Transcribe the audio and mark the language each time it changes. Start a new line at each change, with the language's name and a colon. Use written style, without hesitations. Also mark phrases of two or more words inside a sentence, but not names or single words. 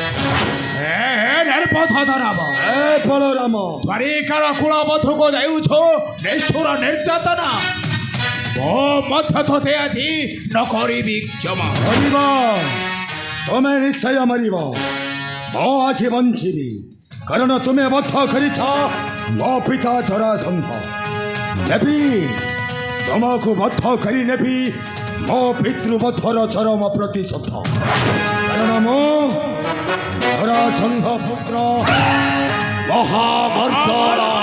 Odia: নির্বোধরাম ଏ ବଳରାମ ଦ୍ୱାରିକାର କୁଳବଧୂକ ଦେଉଛ ନିଷ୍ଠୁର ନିର୍ଯ୍ୟାତନା ମୋ ମଧ୍ୟ ତୋତେ ଆଜି ନ କରିବି କ୍ଷମା ମରିବ ତମେ ନିଶ୍ଚୟ ମରିବ ମୁଁ ଆଜି ବଞ୍ଚିବି କାରଣ ତୁମେ ବଦ୍ଧ କରିଛ ମୋ ପିତା ଜରାସନ୍ଧ ନେବି ତୁମକୁ ବଦ୍ଧ କରି ନେବି ମୋ ପିତୃବଦ୍ଧର ଚରମ ପ୍ରତିଶୋଧ କାରଣ ମୁଁ ଜରାସନ୍ଧ ପୁତ୍ର ମହାମର୍ଦ୍ଦନ